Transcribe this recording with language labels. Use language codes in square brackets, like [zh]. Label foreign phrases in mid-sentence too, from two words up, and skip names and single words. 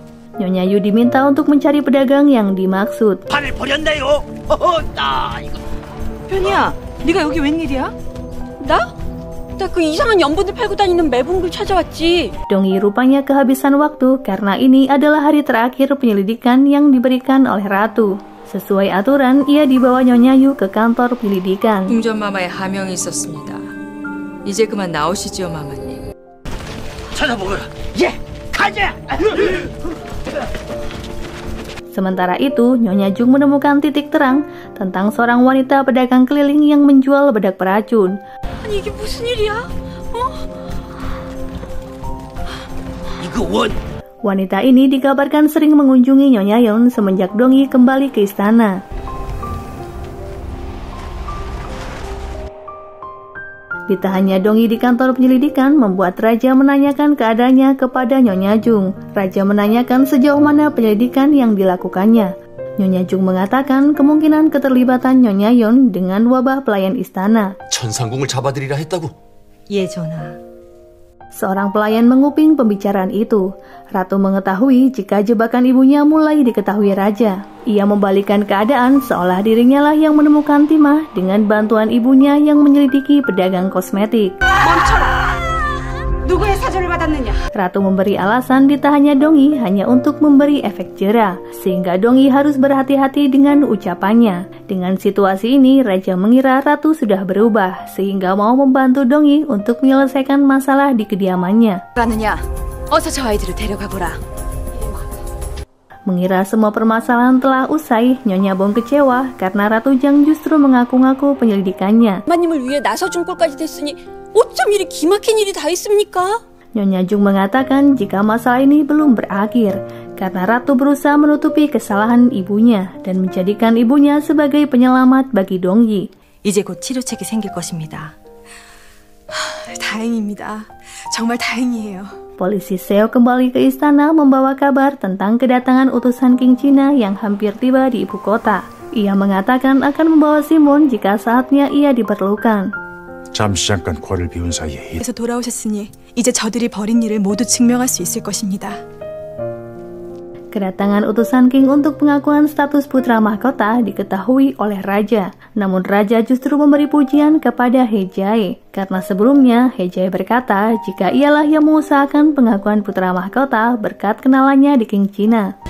[id] Nyonya Yu diminta untuk mencari pedagang yang dimaksud. [ko] 판을 버렸나요? 나 이거. 변이야, 네가 여기 웬일이야? 나? 나 그 이상한 연분을 팔고 다니는 매봉을 찾아왔지. [id] Dongyi rupanya kehabisan waktu karena ini adalah hari terakhir penyelidikan yang diberikan oleh Ratu. Sesuai aturan, ia dibawa Nyonya Yu ke kantor penyelidikan. [ko] 궁전마마의 하명이 있었습니다. 이제 그만 나오시지요, 마마님. 찾아보거라. 예, 가자. [id] Sementara itu, Nyonya Jung menemukan titik terang tentang seorang wanita pedagang keliling yang menjual bedak beracun. [ko] 아니 이게 무슨 일이야? 이거 원. [id] Wanita ini dikabarkan sering mengunjungi Nyonya Yeon semenjak Dongyi kembali ke istana. Ditahannya Dongyi di kantor penyelidikan membuat Raja menanyakan keadaannya kepada Nyonya Jung. Raja menanyakan sejauh mana penyelidikan yang dilakukannya. Nyonya Jung mengatakan kemungkinan keterlibatan Nyonya Yeon dengan wabah pelayan istana. [ko] 천상궁을 잡아들이라 했다고. 예, 전하. [id] Seorang pelayan menguping pembicaraan itu. Ratu mengetahui jika jebakan ibunya mulai diketahui Raja. Ia membalikkan keadaan seolah dirinya lah yang menemukan timah dengan bantuan ibunya yang menyelidiki pedagang kosmetik. [ko] 멈춰라! 누구의 사주를 받았느냐? [id] Ratu memberi alasan ditahannya Dongyi hanya untuk memberi efek jera, sehingga Dongyi harus berhati-hati dengan ucapannya. Dengan situasi ini, Raja mengira Ratu sudah berubah, sehingga mau membantu Dongyi untuk menyelesaikan masalah di kediamannya. [ko] 가느냐? 어서 저 아이들을 데려가거라. [id] Mengira semua permasalahan telah usai, Nyonya Bong kecewa karena Ratu Jang justru mengaku-ngaku penyelidikannya. [ko] 마님을 위해 나서준 꼴까지 됐으니 어쩜 이리 기막힌 일이 다 있습니까? [id] Nyonya Jung mengatakan jika masalah ini belum berakhir, karena Ratu berusaha menutupi kesalahan ibunya dan menjadikan ibunya sebagai penyelamat bagi Dongyi. [ko] 이제 곧 치료책이 생길 것입니다. 다행입니다. 정말 다행이에요. [id] Polisi Seo kembali ke istana membawa kabar tentang kedatangan utusan King China yang hampir tiba di ibu kota. Ia mengatakan akan membawa Simon jika saatnya ia diperlukan. [ko] 잠시 잠깐 궐을 비운 사이에 그래서 돌아오셨으니 이제 저들이 벌인 일을 모두 증명할 수 있을 것입니다. [id] Kedatangan utusan King untuk pengakuan status putra mahkota diketahui oleh Raja. Namun Raja justru memberi pujian kepada He Jae. Karena sebelumnya He Jae berkata jika ialah yang mengusahakan pengakuan putra mahkota berkat kenalannya di King China.